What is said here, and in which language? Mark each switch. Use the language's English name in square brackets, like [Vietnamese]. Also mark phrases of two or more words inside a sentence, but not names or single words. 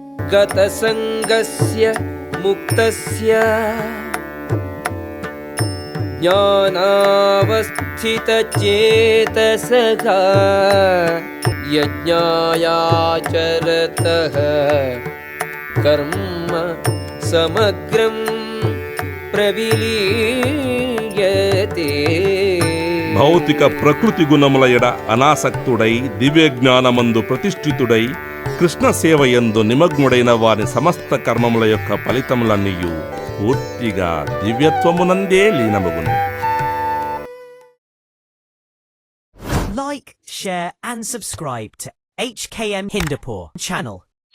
[Sanskrit] गतसङ्गस्य मुक्तस्य ज्ञानावस्थितचेतसः यज्ञायाचरतः कर्म समग्रं प्रविलीयते. [Telugu] భౌతిక ప్రకృతి గుణముల ఎడ అనాసక్తుడై దివ్య జ్ఞానమందు ప్రతిష్ఠితుడై కృష్ణ సేవయందు నిమగ్నుడైన వారి సమస్త కర్మముల యొక్క ఫలితములన్నీయు పూర్తిగా దివ్యత్వమునందే లీనమగును. [English] Like, share and subscribe to HKM Hindupur channel.